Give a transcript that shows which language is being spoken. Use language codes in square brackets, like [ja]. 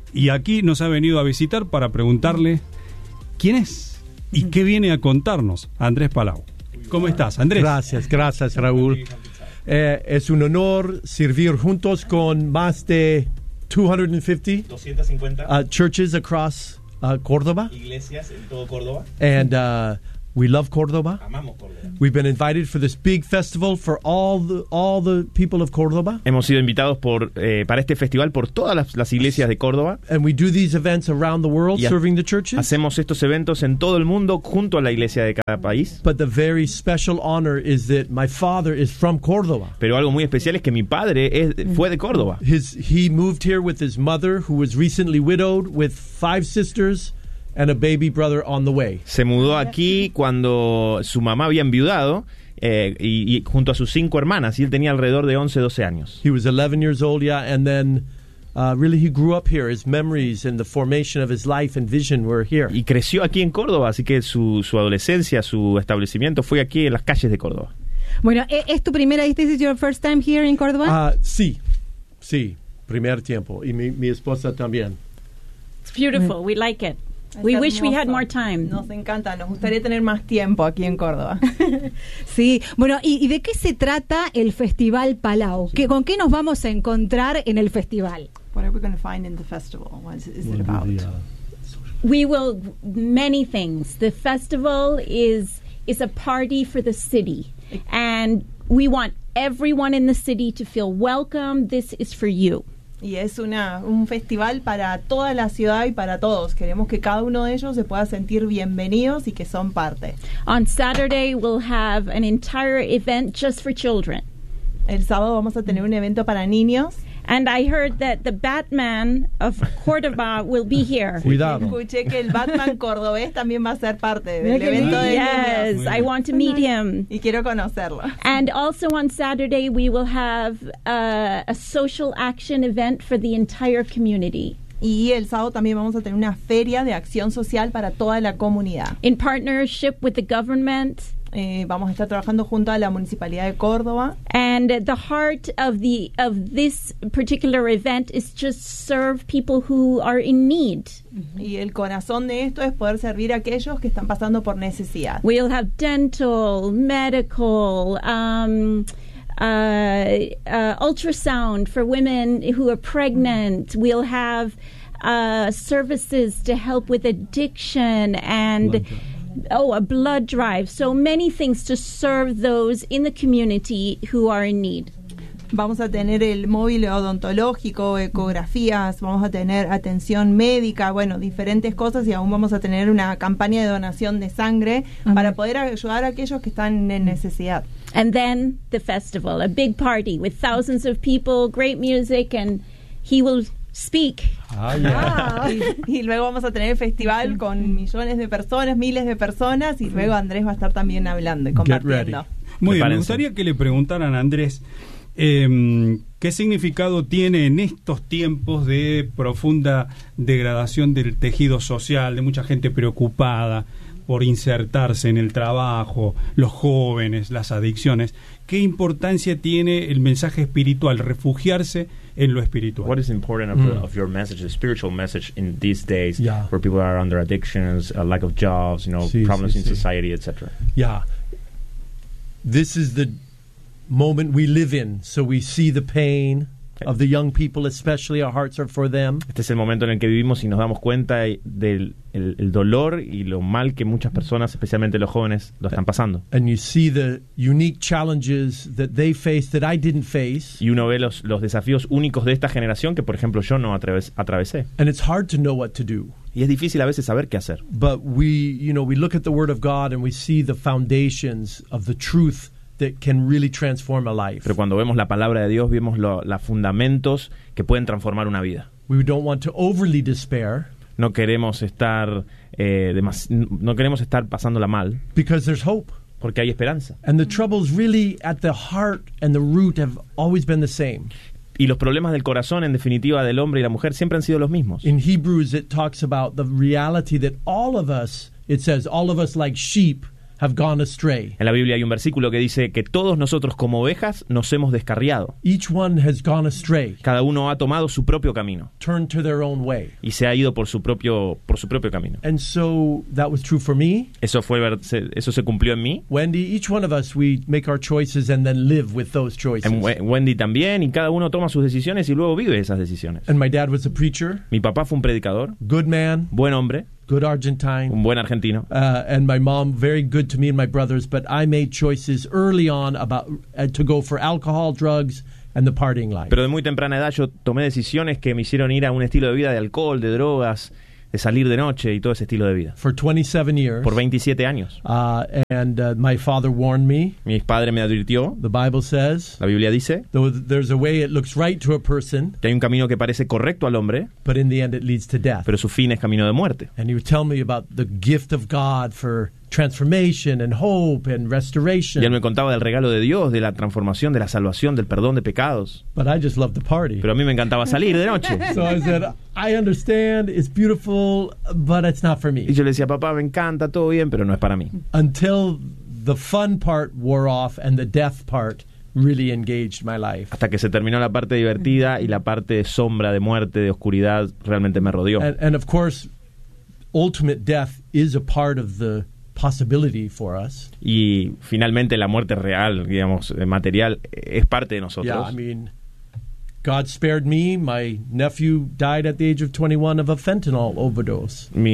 [es] Y aquí nos ha venido a visitar para preguntarle quién es y qué viene a contarnos Andrés Palau. ¿Cómo estás, Andrés? Gracias, gracias, Raúl. Es un honor servir juntos con más de 250 [en] churches across [es] Córdoba. Iglesias en todo Córdoba. [en] And we love Córdoba. [es] Amamos Córdoba. [en] We've been invited for this big festival for all the people of Córdoba. [es] Hemos sido invitados para este festival por todas las iglesias de Córdoba. [en] And we do these events around the world, serving the churches. [es] Hacemos estos eventos en todo el mundo junto a la iglesia de cada país. [en] But the very special honor is that my father is from Córdoba. [es] Pero algo muy especial es que mi padre fue de Córdoba. [en] He moved here with his mother, who was recently widowed, with 5 sisters. And a baby brother on the way. [es] Se mudó aquí cuando su mamá había enviudado y junto a sus 5 hermanas, y él tenía alrededor de 11, 12 años. [en] He was 11 years old, yeah, and then really he grew up here. His memories and the formation of his life and vision were here. [es] Y creció aquí en Córdoba, así que su adolescencia, su establecimiento fue aquí en las calles de Córdoba. Bueno, ¿es tu primera vez? [en] This is your first time here in Córdoba? [es] Sí, primer tiempo, y mi esposa también. [en] It's beautiful. We like it. We wish we had more time. [es] Nos encanta, nos gustaría tener más tiempo aquí en Córdoba. Sí, bueno, ¿y de qué se trata el Festival Palau? Sí. ¿Con qué nos vamos a encontrar en el festival? [en] What are we going to find in the festival? What is it about? We will, many things. The festival is a party for the city. And we want everyone in the city to feel welcome. This is for you. [es] Y es un festival para toda la ciudad y para todos. Queremos que cada uno de ellos se pueda sentir bienvenidos y que son parte. [en] On Saturday we'll have an entire event just for children. [es] El sábado vamos a tener un evento para niños. [en] And I heard that the Batman of Córdoba will be here. [es] Cuidado. Escuché que el Batman cordobés también va a ser parte del evento de niños. [en] Yes, I want to meet him. [es] Y quiero conocerlo. [en] And also on Saturday we will have a social action event for the entire community. [es] Y el sábado también vamos a tener una feria de acción social para toda la comunidad. [en] In partnership with the government. [es] Vamos a estar trabajando junto a la Municipalidad de Córdoba. [en] And the heart of this particular event is just serve people who are in need. [es] Y el corazón de esto es poder servir a aquellos que están pasando por necesidad. [en] We'll have dental, medical, ultrasound for women who are pregnant. We'll have services to help with addiction and... a blood drive. So many things to serve those in the community who are in need. [es] Vamos a tener el móvil odontológico, ecografías, vamos a tener atención médica, bueno, diferentes cosas, y aún vamos a tener una campaña de donación de sangre para poder ayudar a aquellos que están en necesidad. [en] And then the festival, a big party with thousands of people, great music, and he will... speak. [es] Y luego vamos a tener el festival con millones de personas, miles de personas, y luego Andrés va a estar también hablando y compartiendo. Muy bien, me gustaría que le preguntaran a Andrés qué significado tiene en estos tiempos de profunda degradación del tejido social, de mucha gente preocupada, por insertarse en el trabajo, los jóvenes, las adicciones, ¿qué importancia tiene el mensaje espiritual, refugiarse en lo espiritual? [en] What is important of your message, the spiritual message in these days where people are under addictions, a lack of jobs, you know, problems in society, etc. Yeah. This is the moment we live in, so we see the pain of the young people, especially our hearts are for them. [es] Este es el momento en el que vivimos y nos damos cuenta del el dolor y lo mal que muchas personas, especialmente los jóvenes, lo están pasando. [en] And you see the unique challenges that they face that I didn't face. [es] Y uno ve los desafíos únicos de esta generación que, por ejemplo, yo no atravesé. [en] And it's hard to know what to do. [es] Y es difícil a veces saber qué hacer. [en] But we, you know, we look at the Word of God and we see the foundations of the truth that can really transform a life. [es] Pero cuando vemos la palabra de Dios, vemos los fundamentos que pueden transformar una vida. [en] We don't want to overly despair. [es] No queremos estar pasándola mal. [en] Because there's hope. [es] Porque hay esperanza. [en] And the troubles really at the heart and the root have always been the same. [es] Y los problemas del corazón, en definitiva, del hombre y la mujer siempre han sido los mismos. [en] In Hebrews it talks about the reality that all of us, it says, all of us like sheep have gone astray. [es] En la Biblia hay un versículo que dice que todos nosotros como ovejas nos hemos descarriado. [en] Each one has gone astray. [es] Cada uno ha tomado su propio camino. [en] Turned to their own way. [es] Y se ha ido por su propio camino. [en] And so that was true for me. [es] Eso se cumplió en mí. [en] Wendy, each one of us, we make our choices and then live with those choices. [es] Wendy también, y cada uno toma sus decisiones y luego vive esas decisiones. [en] And my dad was a preacher. [es] Mi papá fue un predicador. [en] Good man. [es] Buen hombre. [en] Good Argentine. [es] Un buen argentino. [en] And my mom, very good to me and my brothers, but I made choices early on about to go for alcohol, drugs, and the partying life. [es] Pero de muy temprana edad yo tomé decisiones que me hicieron ir a un estilo de vida de alcohol, de drogas, de salir de noche y todo ese estilo de vida. [en] For 27 years. [es] Por 27 años. [en] And my father warned me. [es] Mi padre me advirtió. [en] The Bible says. [es] La Biblia dice. [en] Though there's a way it looks right to a person. [es] Que hay un camino que parece correcto al hombre. [en] But in the end it leads to death. [es] Pero su fin es camino de muerte. [en] And he would tell me about the gift of God for transformation and hope and restoration. [es] Y él me contaba del regalo de Dios, de la transformación, de la salvación, del perdón de pecados. [en] But I just loved the party. [es] Pero a mí me encantaba salir de noche. [en] So I said, I understand, it's beautiful, but it's not for me. [es] Y yo le decía, papá, me encanta, todo bien, pero no es para mí. [en] Until the fun part wore off and the death part really engaged my life. [es] Hasta que se terminó la parte divertida y la parte de sombra, de muerte, de oscuridad, realmente me rodeó. [en] And of course, ultimate death is a part of the possibility for us. [es] Y finalmente la muerte real, digamos, material, es parte de nosotros. [en] Yeah, I mean, God spared me. My nephew died at the age of 21 of a fentanyl overdose.